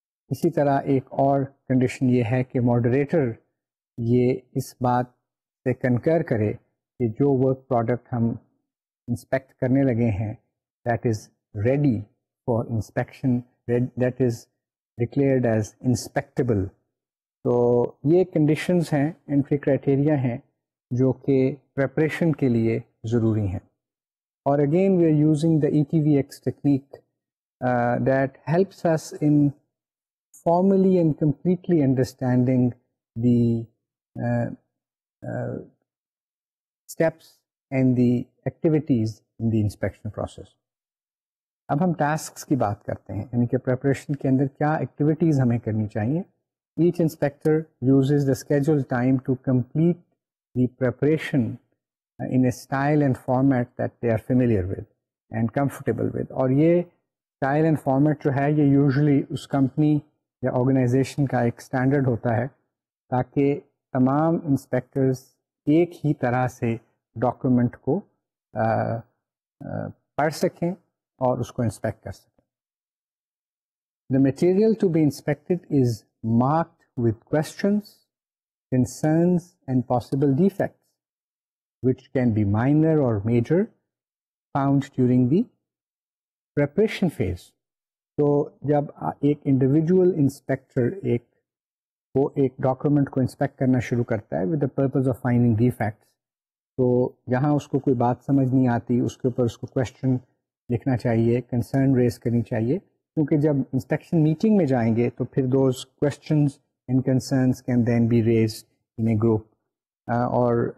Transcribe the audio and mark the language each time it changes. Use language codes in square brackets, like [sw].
[ur] اسی طرح ایک اور کنڈیشن یہ ہے کہ ماڈریٹر یہ اس بات سے کنکر کرے کہ جو ورک پروڈکٹ ہم انسپیکٹ کرنے لگے ہیں [en] That is ready for inspection, that is declared as inspectable. [ur] تو یہ کنڈیشنز ہیں, انٹری کرائٹیریا ہیں جو کہ پریپریشن کے لیے ضروری ہیں. اور [en] Again we are using the ETVX technique that helps us in formally and completely understanding the steps and the activities in the inspection process. [ur] اب ہم ٹاسکس کی بات کرتے ہیں, یعنی کہ پریپریشن کے اندر کیا ایکٹیویٹیز ہمیں کرنی چاہیے. [en] Each inspector uses the schedule time to complete the preparation in a style and format that they are familiar with and comfortable with. [ur] اور یہ اسٹائل اینڈ فارمیٹ جو ہے یہ یوزلی اس کمپنی یا آرگنائزیشن کا ایک اسٹینڈرڈ ہوتا ہے تاکہ تمام انسپیکٹرز ایک ہی طرح سے ڈاکومنٹ کو پڑھ سکیں اور اس کو انسپیکٹ کر سکیں. [en] The material to be inspected is marked with questions, concerns and possible defects which can be minor or major found during the preparation phase. [ur] تو جب ایک انڈیویجول انسپیکٹر ایک ڈاکومنٹ کو انسپیکٹ کرنا شروع کرتا ہے [en] with the purpose of finding defects, [ur] تو جہاں اس کو کوئی بات سمجھ نہیں آتی اس کے اوپر اس کو کویشچن لکھنا چاہیے, کنسرن ریز کرنی چاہیے, کیونکہ جب انسپیکشن میٹنگ میں جائیں گے تو پھر [en] those questions and concerns can then be raised in a group, [ur] اور